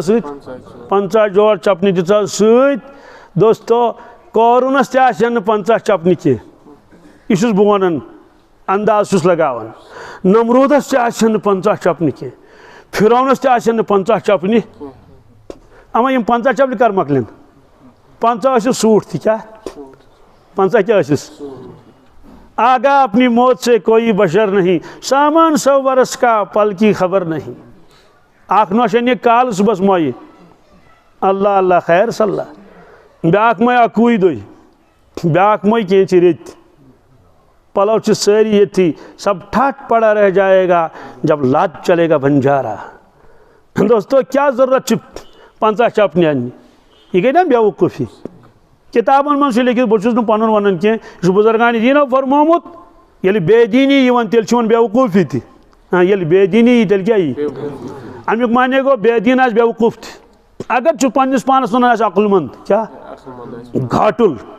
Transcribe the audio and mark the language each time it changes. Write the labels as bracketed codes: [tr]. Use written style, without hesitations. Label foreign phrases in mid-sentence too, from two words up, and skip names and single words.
[ks] سۭتۍ 50 جوڑ چپنہِ دِژہس سۭتۍ دوستو قارونس تہِ آسن نہٕ 50 چپنہِ کینٛہہ یہِ چھُس بہٕ ونان انداز چھُس لگاوان نمروٗدس تہِ آسن نہٕ 50 چپنہِ کینٛہہ فرعونس تہِ آسن نہٕ 50 چپنہِ اما یِم 50 چپنہِ کر مۄکلن 50 ٲسِس سوٗٹ تہِ کیٛاہ 50 کیٛاہ ٲسِس [ur] آگاہ اپنی موت سے کوئی بشر نہیں سامان 100 برس کا پل کی خبر نہیں [ks] اکھ نوش انے کالہٕ صُبحس مۄیہِ اللہ اللہ خیر صلہ بیاکھ مۄیہِ اکوُے دۄہہِ بیاکھ مۄیہِ کینٛژِ ریٚتۍ پلو چھِ سٲری ییٚتھی [ur] سب ٹھٹ پڑا رہ جائے گا جب لات چلے گا بنجارا [ks] دوستو کیٛاہ ضروٗرت چھِ 50 چپنہِ اننہِ یہِ گٔے نا بیوقوٗفی کِتابن منٛز چھُ لیکھِتھ بہٕ چھُس نہٕ پنُن ونان کینٛہہ یہِ چھُ بُزرگانہِ دیٖنو فرمومُت ییٚلہِ بے دیٖنی یِوان تیٚلہِ چھُ یِوان بیوقوٗفی تہِ ییٚلہِ بے دیٖنی یی تیٚلہِ کیٛاہ یی امیُک معنی گوٚو بے دیٖن آسہِ بیوقوٗف تہِ اگر چھُ پننِس پانس ونان آسہِ عقل مند کیٛاہ گھاٹُل